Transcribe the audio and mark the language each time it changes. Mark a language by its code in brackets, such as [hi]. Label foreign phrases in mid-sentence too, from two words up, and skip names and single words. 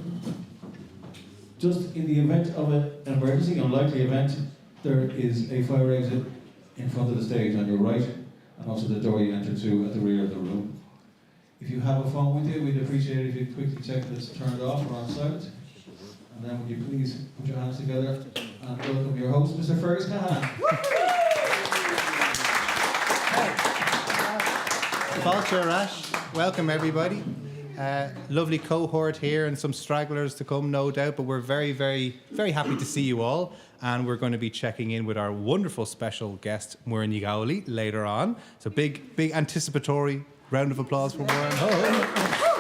[en] Just in the event of an emergency, unlikely event, there is a fire exit in front of the stage on your right, and also the door you enter through at the rear of the room. If you have a phone with you, we'd appreciate it if you quickly check that it's turned off or on silent. And then would you please put your hands together and welcome your host, Mr. Fergus Cahillane. [ga] Fáilte Rash. [en] Welcome, everybody. Lovely cohort here and some stragglers to come, no doubt, but we're very, very, very happy to see you all. And we're going to be checking in with our wonderful special guest, Muireann Nic Amhlaoibh, later on. So big anticipatory round of applause for Muireann.